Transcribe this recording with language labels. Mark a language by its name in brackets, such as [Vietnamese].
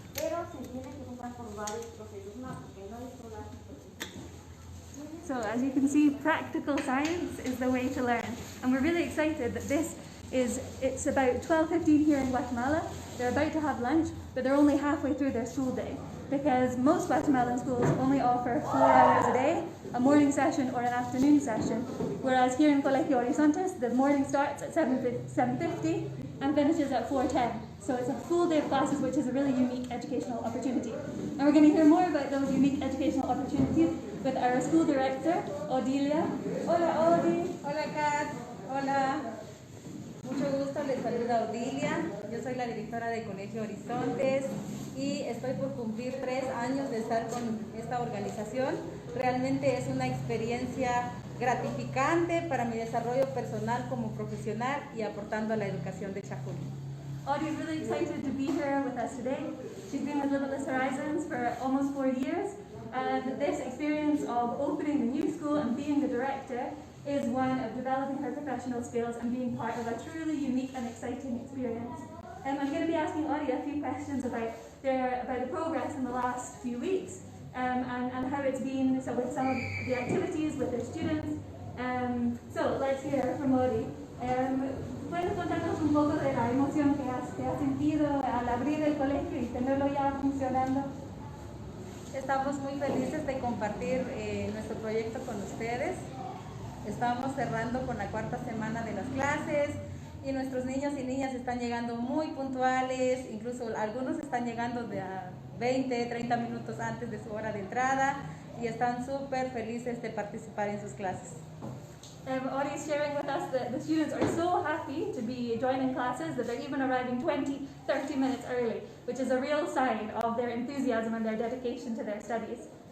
[Spanish] Pero se tiene que pasar por varios procesos más, porque no es solo así. [English] So as you can see, practical science is the way to learn. And we're really excited that it's about 12:15 here in Guatemala. They're about to have lunch, but they're only halfway through their school day, because most Guatemalan schools only offer 4 hours a day, a morning session or an afternoon session, whereas here in Colegio Horizontes, the morning starts at 7:50 and finishes at 4:10. So it's a full day of classes, which is a really unique educational opportunity. And we're going to hear more about those unique educational opportunities with our school director, Odilia. [Spanish] Hola, Odi. Hola, Kat. Hola. Mucho gusto, les saluda Odilia. Yo soy la directora de Colegio Horizontes y estoy por cumplir 3 años de estar con esta organización. Realmente es una experiencia gratificante para mi desarrollo personal como profesional y aportando a la educación de Chapul. [English] Audie is really excited to be here with us today. She's been with Limitless Horizons for almost 4 years, and this experience of opening the new school and being the director is one of developing her professional skills and being part of a truly unique and exciting experience. I'm going to be asking Audie a few questions about the progress in the last few weeks and how it's been with some of the activities with their students. So let's hear from Audie. [Spanish] ¿Puedes contarnos un poco de la emoción que has sentido al abrir el colegio y tenerlo ya funcionando? Estamos muy felices de compartir nuestro proyecto con ustedes. Estamos cerrando con la 4ª semana de las clases y nuestros niños y niñas están llegando muy puntuales, incluso algunos están llegando de a 20, 30 minutos antes de su hora de entrada y están súper felices de participar en sus clases. [English] Audie's sharing with us that the students are so happy to be joining classes that they're even arriving 20, 30 minutes early, which is a real sign of their enthusiasm and their dedication to their studies.